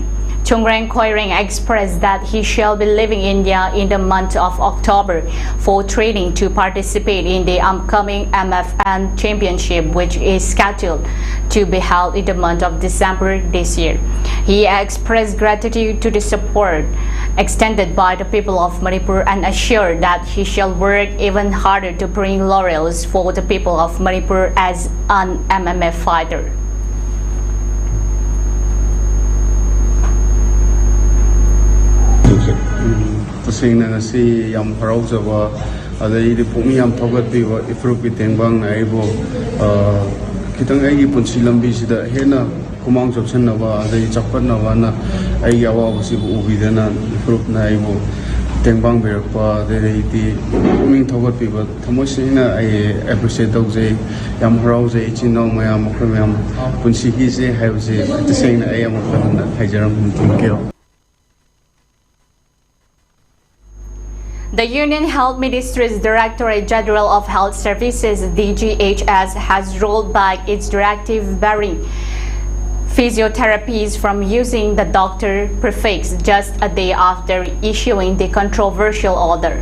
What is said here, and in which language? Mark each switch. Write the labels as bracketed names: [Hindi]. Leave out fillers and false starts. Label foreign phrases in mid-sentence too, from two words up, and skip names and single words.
[English] Chungreng Koireng expressed that he shall be leaving India in the month of October for training to participate in the upcoming MFN Championship, which is scheduled to be held in the month of December this year. He expressed gratitude to the support extended by the people of Manipur and assured that he shall work even harder to bring laurels for the people of Manipur as an MMA fighter. [Manipuri] Tasingna ngasi yam haraujaba adai pumi yam thogatbiwa ifrupi tengbang aibo kitang aigi punsi lambi sida hena kumang chopsanaba adai chappanaba na aigi awabasi ubidana ifrupna aibo tengbang berakpa adai pumi thogatbiwa thamosina ai appreciate tawjai yam haraujai chino mayam mayam punsi hi se haibse tasingna ai amukana haijaram thank [English] The Union Health Ministry's Directorate General of Health Services (DGHS) has rolled back its directive barring physiotherapies from using the doctor prefix just a day after issuing the controversial order.